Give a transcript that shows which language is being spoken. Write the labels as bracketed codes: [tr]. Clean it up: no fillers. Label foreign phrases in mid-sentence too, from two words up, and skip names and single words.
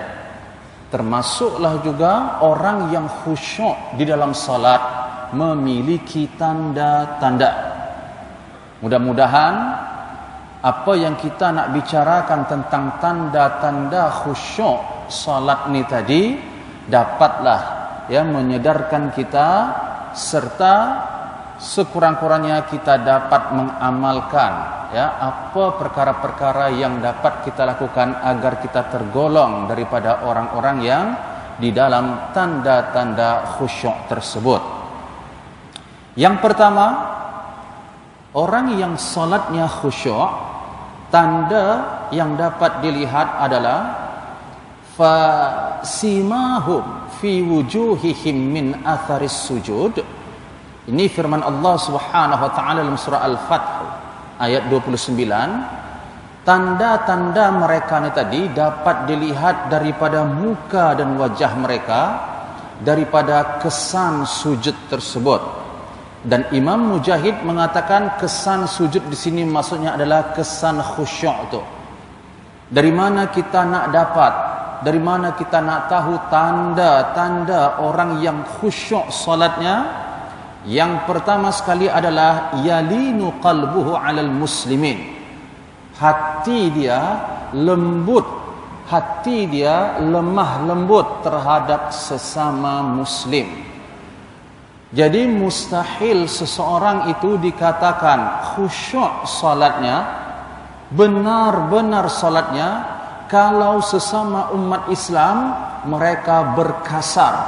[ms] Termasuklah juga orang yang khusyuk di dalam salat memiliki tanda-tanda. Mudah-mudahan apa yang kita nak bicarakan tentang tanda-tanda khusyuk salat ni tadi dapatlah menyedarkan kita, serta sekurang-kurangnya kita dapat mengamalkan apa perkara-perkara yang dapat kita lakukan agar kita tergolong daripada orang-orang yang di dalam tanda-tanda khusyuk tersebut. Yang pertama, orang yang salatnya khusyuk, tanda yang dapat dilihat adalah [ar] فسيماهم في وجوههم من أثر السجود. [ms] Ini firman Allah [ar] سبحانه و تعالى [ms] dalam surah Al-Fath ayat 29. Tanda-tanda mereka ni tadi dapat dilihat daripada muka dan wajah mereka, daripada kesan sujud tersebut. Dan Imam Mujahid mengatakan kesan sujud di sini maksudnya adalah kesan khusyuk itu. Dari mana kita nak dapat, dari mana kita nak tahu tanda-tanda orang yang khusyuk salatnya? Yang pertama sekali adalah [ar] يلين قلبه على المسلمين. [ms] Hati dia lembut, hati dia lemah lembut terhadap sesama muslim. Jadi mustahil seseorang itu dikatakan khusyuk salatnya, benar-benar salatnya, kalau sesama umat Islam mereka berkasar.